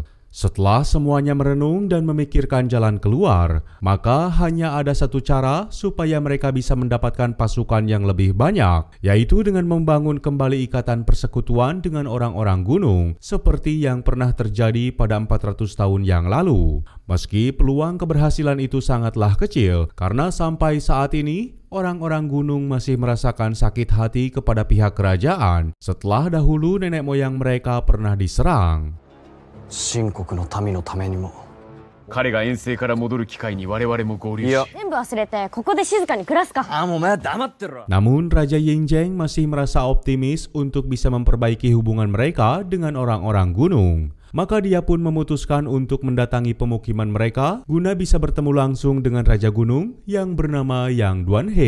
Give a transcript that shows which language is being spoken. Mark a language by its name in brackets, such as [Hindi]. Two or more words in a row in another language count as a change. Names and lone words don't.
[Indonesian] Setelah semuanya merenung dan memikirkan jalan keluar, maka hanya ada satu cara supaya mereka bisa mendapatkan pasukan yang lebih banyak, yaitu dengan membangun kembali ikatan persekutuan dengan orang-orang gunung, seperti yang pernah terjadi pada 400 tahun yang lalu. Meski peluang keberhasilan itu sangatlah kecil, karena sampai saat ini, orang-orang gunung masih merasakan sakit hati kepada pihak kerajaan setelah dahulu nenek moyang mereka pernah diserang. [Japanese] 秦国の民のためにも。彼が遠征から戻る機会に我々も合流し、全部忘れてここで静かに暮らすか。 [Indonesian] Namun Raja Yingjing masih merasa optimis untuk bisa memperbaiki hubungan mereka dengan orang-orang gunung. Maka dia pun memutuskan untuk mendatangi pemukiman mereka guna bisa bertemu langsung dengan Raja Gunung yang bernama Yang Duanhe.